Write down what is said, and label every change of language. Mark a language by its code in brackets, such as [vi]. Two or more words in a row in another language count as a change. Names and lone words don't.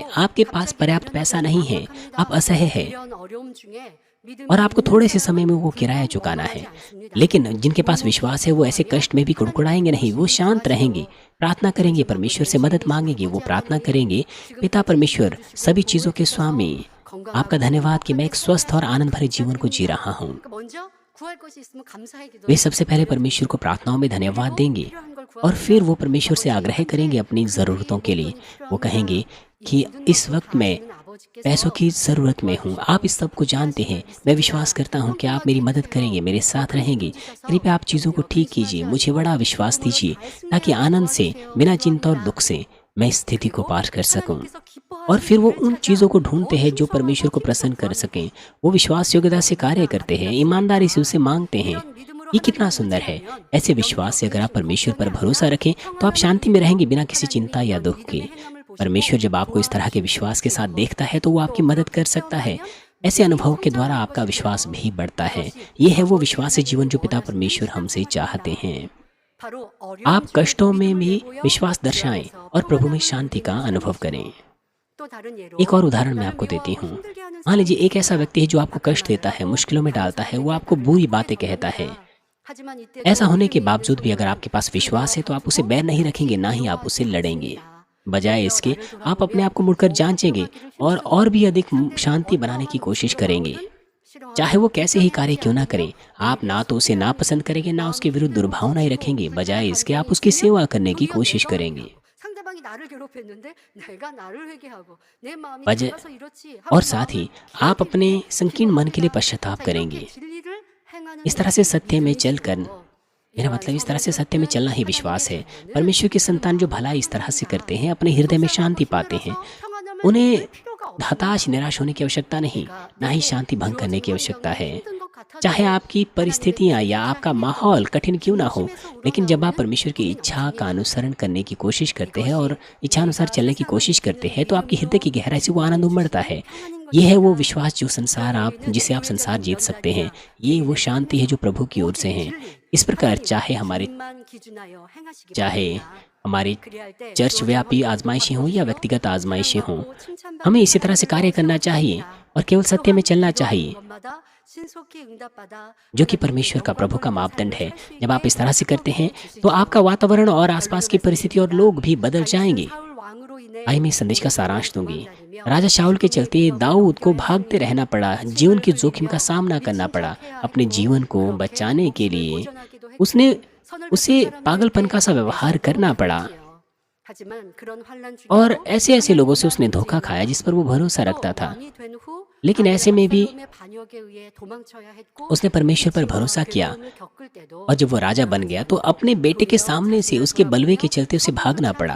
[hi] आपके पास पर्याप्त पैसा नहीं है, आप असह्य हैं और आपको थोड़े से समय में वो किराया चुकाना है। लेकिन जिनके पास विश्वास है वो ऐसे कष्ट में भी कुड़कुड़ाएंगे नहीं, वो शांत रहेंगे, प्रार्थना करेंगे, परमेश्वर से मदद मांगेंगे, वो प्रार्थना करेंगे, पिता परमेश्वर सभी चीज़ों के स्वामी, आपका धन्यवाद कि मैं एक स्वस्थ और आनंद भरे जीवन को जी रहा हूँ। [ko] 구할 것이 있으면 감사의 [hi] वे [ko] 기도를 [hi] सबसे पहले [ko] 드려야 [hi] परमेश्वर को [ko] 되고 [hi] प्रार्थनाओं में धन्यवाद [ko] 그리고 [hi] देंगे [ko] 필요한 걸 [hi] और [ko] 구하기 [hi] फिर वो [ko] 위해서 [hi] परमेश्वर से आग्रह [ko] 아버지 [hi] करेंगे अपनी [ko] 우리 [hi] ज़रूरतों के लिए। [ko] 용돈이 [hi] वो कहेंगे [ko] 필요합니다. 이 [hi] कि [ko] 모든 [hi] इस [ko] 것도 [hi] वक्त [ko] 다 [hi] मैं [ko] 아시는 [hi] पैसों [ko] 아버지께서 [hi] की ज़रूरत में हूँ, आप [ko] 도와주시고 [hi] इस सब को जानते हैं। [ko] 함께하심을 [hi] मैं विश्वास [ko] 믿습니다. [hi] करता हूँ कि आप मेरी [ko] 꼼꼼하게 [hi] मदद करेंगे, [ko] 해주세요. [hi] मेरे साथ [ko] 큰 [hi] रहेंगे। [ko] 힘 주셔서 [hi] कृपया आप चीज़ों को [ko] 염려 [hi] ठीक कीजिए, [ko] 근심하지 [hi] मुझे बड़ा [ko] 않고 [hi] विश्वास [ko] 믿음으로 [hi] दीजिए [ko] 잘 [hi] ताकि [ko] 승리하게 [hi] आनंद से, [ko] 도와주세요. [hi] बिना चिंता और [ko] 기도합니다. [hi] दुख से मैं इस स्थिति को [ko] 그리고 [hi] पार कर सकूँ। [ko] 하나님께서 [hi] और [ko] 기뻐하시는 [hi] फिर वो [ko] 길을 [hi] उन [ko] 찾아 [hi] चीज़ों को [ko] 더 [hi] ढूँढते हैं जो [ko] 충성하고 [hi] परमेश्वर को प्रसन्न [ko] 힘써 [hi] कर [ko] 구합니다. [hi] सकें। वो विश्वास योग्यता से कार्य करते हैं, ईमानदारी से उसे माँगते हैं। [ko] 이런 믿음으로 [hi] ये कितना [ko] 하나님을 [hi] सुंदर है! [ko] 의지하면 [hi] ऐसे [ko] 염려, [hi] विश्वास से अगर आप [ko] 근심, [hi] परमेश्वर पर [ko] 걱정이 [hi] भरोसा [ko] 아니라 [hi] रखें तो आप [ko] 평안한 [hi] शांति में रहेंगे [ko] 믿음으로 [hi] बिना किसी चिंता [ko] 하나님이 [hi] या [ko] 이런 [hi] दुख के। [ko] 믿음의 행함을 보시고 [hi] परमेश्वर जब आपको इस तरह के [ko] 도와주심을 [hi] विश्वास के साथ [ko] 느끼고 [hi] देखता है तो वो आपकी [ko] 또 [hi] मदद [ko] 그렇게 [hi] कर सकता है। [ko] 체험하면 [hi] ऐसे [ko] 믿음이 [hi] अनुभव के द्वारा [ko] 성장하는 [hi] आपका विश्वास [ko] 것이에요. [hi] भी बढ़ता है। [ko] 이것이 [hi] ये है वो [ko] 아버지의 [hi] विश्वासी जीवन [ko] 하나님이 [hi] जो पिता [ko] 원하시는 [hi] परमेश्वर हमसे चाहते [ko] 신앙생활입니다. [hi] हैं। [ko] 바로 [hi] आप [ko] 어려움 중에도 [hi] कष्टों में [ko] 믿음을 [hi] भी [ko] 내고요. [hi] विश्वास [ko] 그 [hi] दर्शाएं [ko] 안에서 [hi] और प्रभु में [ko] 평안함을 [hi] शांति का [ko] 누리는 [hi] अनुभव [ko] 삶이지요. [hi] करें। [ko] 또 다른 [hi] एक [ko] 예로 [hi] और उदाहरण मैं [ko] 나를 [hi] आपको देती [ko] 미워하고 [hi] हूँ। [ko] 힘들게 하는 [hi] मान [ko] 사람이 [hi] लीजिए एक ऐसा [ko] 있습니다. [hi] व्यक्ति है जो आपको [ko] 악한 [hi] कष्ट [ko] 말을 [hi] देता है, [ko] 하고 [hi] मुश्किलों में डालता है, वो [ko] 감사함에게 [hi] आपको [ko] 나를 [hi] बुरी [ko] 나쁘게 [hi] बातें कहता है। [ko] 전합니다. 하지만 [hi] ऐसा [ko] 이때도 [hi] होने के [ko] 믿음이 있는 [hi] बावजूद भी अगर [ko] 소년은 [hi] आपके पास विश्वास है [ko] 그와 [hi] तो आप उसे [ko] 다투고 [hi] बैर नहीं [ko] 다시 [hi] रखेंगे, ना ही आप उससे [ko] 미워하지 [hi] लड़ेंगे। [ko] 않습니다. [hi] बजाय [ko] 오히려 [hi] इसके [ko] 나를 [hi] आप अपने आप [ko] 돌아보며 [hi] को मुड़कर [ko] 더 [hi] जांचेंगे [ko] 공경하기를 힘쓰고 [hi] और भी अधिक [ko] 상대가 [hi] शांति बनाने की [ko] 어떠한 [hi] कोशिश [ko] 모습으로 [hi] करेंगे। [ko] 나오든 [hi] चाहे [ko] 싫어하고 [hi] वो कैसे ही [ko] 불편해하지 [hi] कार्य क्यों ना करे, [ko] 않으며 [hi] आप [ko] 오히려 [hi] ना तो उसे [ko] 숭배하고 [hi] नापसंद करेंगे, ना उसके [ko] 마음이 [hi] विरुद्ध [ko] 힘들고 [hi] दुर्भावनाएं [ko] 지치고 [hi] रखेंगे। [ko] 불편한 [hi] बजाय इसके आप [ko] 감정이 [hi] उसकी [ko] 있으면 [hi] सेवा करने की [ko] 도리어 [hi] कोशिश [ko] 내가 [hi] करेंगे। [ko] 회개하고 상대방이 나를 괴롭혔는데 내가 나를 회개하고 내 마음이 [hi] वजह [ko] 작아서 이렇지 [hi] और [ko] 하고 [hi] साथ ही [ko] 마음을 [hi] आप अपने [ko] 괴롭힐 때 [hi] संकीर्ण मन के लिए [ko] 필요합니다. [hi] पश्चाताप [ko] 자, 이렇게 [hi] करेंगे। [ko] 진리를 행하는 [hi] इस तरह से [ko] 것이 [hi] सत्य में चलकर, [ko] 믿음이지요. [hi] मेरा [ko] 이러한 [hi] मतलब इस तरह [ko] 선을 [hi] से सत्य में [ko] 쫓는 [hi] चलना ही [ko] 하나님의 [hi] विश्वास है। [ko] 자녀는 [hi] परमेश्वर के [ko] 그 [hi] संतान जो [ko] 마음을 [hi] भलाई इस तरह से [ko] 평안합니다. [hi] करते हैं, अपने हृदय में शांति [ko] 속상하고 [hi] पाते हैं। [ko] 힘들어서 평안함을 [hi] उन्हें [ko] 잃을 필요가 [hi] हताश, [ko] 없습니다. [hi] निराश होने की आवश्यकता नहीं, [ko] 내가 [hi] ना ही [ko] 내게 [hi] शांति भंग करने [ko] 주어진 [hi] की आवश्यकता [ko] 환경이 [hi] है। [ko] 힘든 것 [hi] चाहे [ko] 같아도 [hi] आपकी [ko] 하나님의 [hi] परिस्थितियाँ [ko] 뜻을 [hi] या आपका [ko] 따르기 [hi] माहौल [ko] 위해 [hi] कठिन क्यों ना हो, [ko] 진심에서 [hi] लेकिन जब आप [ko] 우러나오는 [hi] परमेश्वर की [ko] 꿈이 [hi] इच्छा का [ko] 넘칩니다. [hi] अनुसरण करने की कोशिश करते हैं और [ko] 이것이 [hi] इच्छानुसार [ko] 내가 [hi] चलने की [ko] 세상을 [hi] कोशिश करते [ko] 이기는 [hi] हैं तो आपके हृदय की [ko] 믿음으로 [hi] गहराई से वो आनंद [ko] 하나님이 [hi] उमड़ता [ko] 주시는 [hi] है। [ko] 평안인 [hi] ये है वो [ko] 것입니다. [hi] विश्वास जो संसार [ko] 그런 [hi] आप [ko] 우리는 [hi] जिसे आप संसार [ko] 교회적인 [hi] जीत सकते हैं। [ko] 면단이나 [hi] ये वो [ko] 개인의 [hi] शांति है जो [ko] 삶에서 [hi] प्रभु की ओर से [ko] 오직 [hi] है। [ko] 진리, [hi] इस प्रकार [ko] 하나님, [hi] चाहे हमारे [ko] 주님만 기준하여 행하시기 [hi] चाहे [ko] 바랍니다. [hi] हमारी [ko] 그리할 때 [hi] चर्च [ko] 주어진 [hi] व्यापी [ko] 환경도 [hi] आजमाइशें हों या [ko] 바꿔주시어 [hi] व्यक्तिगत आजमाइशें हों, [ko] 사랑받고 칭찬받는 [hi] हमें इसी तरह से कार्य [ko] 사람들로 [hi] करना चाहिए [ko] 세워주십니다. [hi] और केवल सत्य में [ko] 또한 [hi] चलना [ko] 기도하는 [hi] चाहिए, [ko] 것마다 신속히 응답받아 [hi] जो कि [ko] 하나님께 [hi] परमेश्वर का प्रभु का [ko] 영광 돌리는 [hi] मापदंड है। [ko] 삶을 살 수 [hi] जब आप [ko] 있게 [hi] इस तरह से करते हैं [ko] 축복해 [hi] तो आपका [ko] 주시기를 [hi] वातावरण और [ko] 결론을 [hi] आसपास की परिस्थिति और [ko] 맺습니다. [hi] लोग भी बदल [ko] 다윗은 [hi] जाएंगे। [ko] 사울 왕으로 인해 [hi] आइए मैं इस संदेश का [ko] 오랫동안 [hi] सारांश दूंगी। [ko] 도망다니며 [hi] राजा शाऊल के [ko] 죽음의 [hi] चलते [ko] 위협을 [hi] दाऊद को [ko] 넘겨야 [hi] भागते [ko] 했습니다. [hi] रहना पड़ा, जीवन [ko] 침을 [hi] के जोखिम का [ko] 흘리며 [hi] सामना करना [ko] 미친 [hi] पड़ा। [ko] 척해야 [hi] अपने [ko] 했고 [hi] जीवन को [ko] 그렇게 [hi] बचाने के [ko] 목숨을 [hi] लिए [ko] 보존하기도 [hi] उसने [ko] 했고 선을 [hi] उसे [ko] 베푼 사람들에게 [hi] पागलपन का सा व्यवहार [ko] 매서도 [hi] करना पड़ा [ko] 당했지요. 하지만 그런 환란 [hi] और [ko] 중에도 [hi] ऐसे ऐसे लोगों से उसने [ko] 하나님을 [hi] धोखा खाया जिस पर वो भरोसा [ko] 또 [hi] रखता था। [ko] 왕이 된 후 [hi] लेकिन [ko] 아들 [hi] ऐसे में भी [ko] 압살롬의 반역에 의해 도망쳐야 했고 [hi] उसने परमेश्वर पर [ko] 수치와 [hi] भरोसा किया [ko] 괴로움을 겪을 때도 [hi] और जब वो राजा बन गया तो अपने बेटे के सामने से उसके बलवे के चलते उसे भागना पड़ा।